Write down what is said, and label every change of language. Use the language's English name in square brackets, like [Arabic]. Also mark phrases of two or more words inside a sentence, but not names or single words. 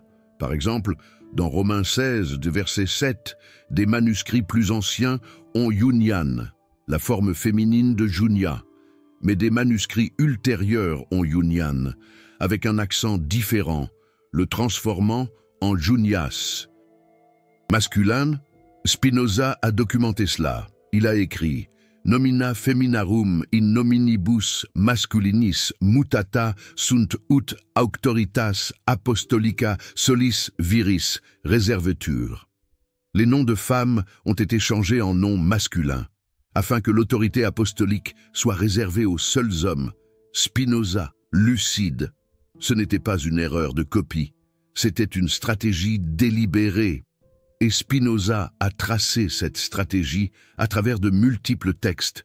[French] Par exemple, dans Romains 16, verset 7, des manuscrits plus anciens ont Iunian, la forme féminine de Junia, mais des manuscrits ultérieurs ont Iunian, avec un accent différent, le transformant en Junias. Masculin, Spinoza a documenté cela. Il a écrit [Latin] « Nomina feminarum in nominibus masculinis mutata sunt ut auctoritas apostolica solis viris reservetur ». [French] Les noms de femmes ont été changés en noms masculins, afin que l'autorité apostolique soit réservée aux seuls hommes. Spinoza, lucide. Ce n'était pas une erreur de copie, c'était une stratégie délibérée. Et Spinoza a tracé cette stratégie à travers de multiples textes.